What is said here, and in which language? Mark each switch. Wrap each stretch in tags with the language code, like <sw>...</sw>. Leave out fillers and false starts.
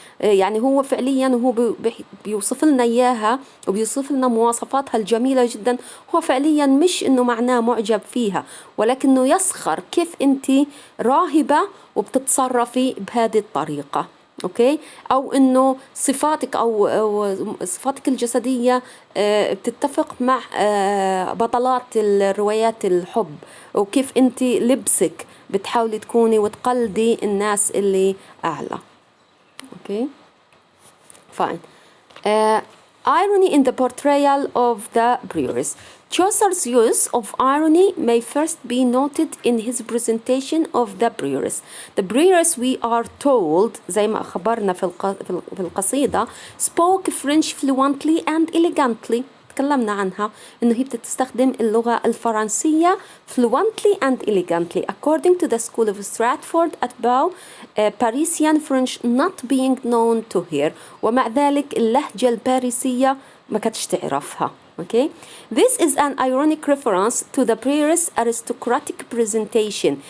<ar>يعني هو فعليا هو بيوصف لنا إياها وبيوصف لنا مواصفاتها الجميلة جدا، هو فعليا مش إنه معناه معجب فيها، ولكنه يسخر كيف أنت راهبة وبتتصرفي بهذه الطريقة، أوكي، أو إنه صفاتك أو صفاتك الجسدية بتتفق مع بطلات الروايات الحب، وكيف أنت لبسك بتحاولي تكوني وتقلدي الناس اللي أعلى.</ar> <en>Okay, fine. Irony in the portrayal of the prioress. Chaucer's use of irony may first be noted in his presentation of the prioress. The prioress, we are told,</en> <ar>زي ما أخبرنا في القصيدة,</ar> <en>spoke French fluently and elegantly.</en> <ar>تكلمنا عنها إنه هي بتستخدم اللغة الفرنسية</ar> <en>fluently and elegantly according to the school of Stratford at Bow, Parisian French not being known to her.</en> <ar>ومع ذلك اللهجة الباريسية ما كانتش تعرفها.</ar> <en>Okay, this is an ironic reference to the prioress' aristocratic presentation.</en>